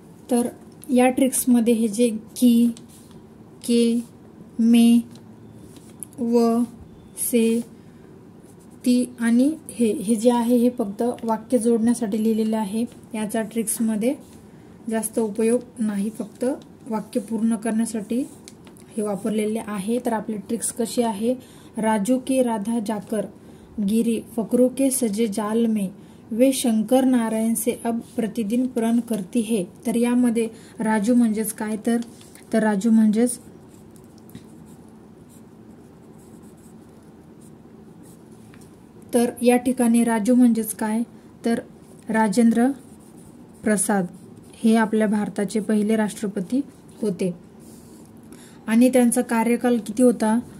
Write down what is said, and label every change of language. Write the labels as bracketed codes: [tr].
[mr] तर या ट्रिक्समध्ये हे जे की, के, मे, व, से, ती आणि हे जे आहे हे फक्त वाक्य जोडण्यासाठी लिहिलेले आहे। याचा ट्रिक्समध्ये जास्त उपयोग नाही, फक्त वाक्य पूर्ण करण्यासाठी हे वापरलेले आहे। तर आपली ट्रिक्स कशी आहे? [hi] राजू की राधा जाकर गिरी फकरू के सजे जाल में, वे शंकर नारायण से अब प्रतिदिन प्रण करती है। [mr] तर यामध्ये राजू म्हणजेच काय? तर राजू म्हणजेच तर या ठिकाणी राजू म्हणजेच काय? तर राजेंद्र प्रसाद हे आपल्या भारताचे पहिले राष्ट्रपती होते आणि त्यांचा कार्यकाल किती होता?